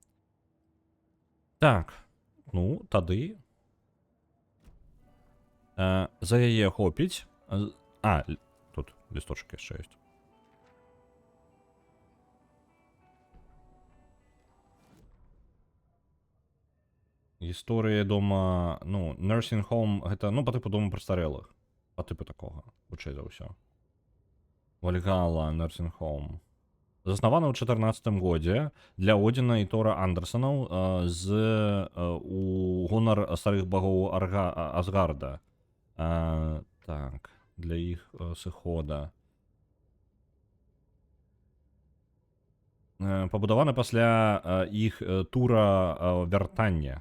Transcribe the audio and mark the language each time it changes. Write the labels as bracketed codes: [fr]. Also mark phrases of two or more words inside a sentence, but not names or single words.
[be] Так, ну, тады за яе хопіць. Тут лісточак яшчэ ёсць. Гісторыя дома, ну, [en] nursing home, [be] гэта, ну, па тыпу дома прастарэлых. Па тыпу такога, хутчэй за ўсё. Вальгала, [en] nursing home. [be] Заснавана ў 14 годзе для Одзіна і Тора Андерсонаў у гонар старых багоў Асгарда. Так. Для іх сыхода. Пабудаваны пасля іх тура вяртання.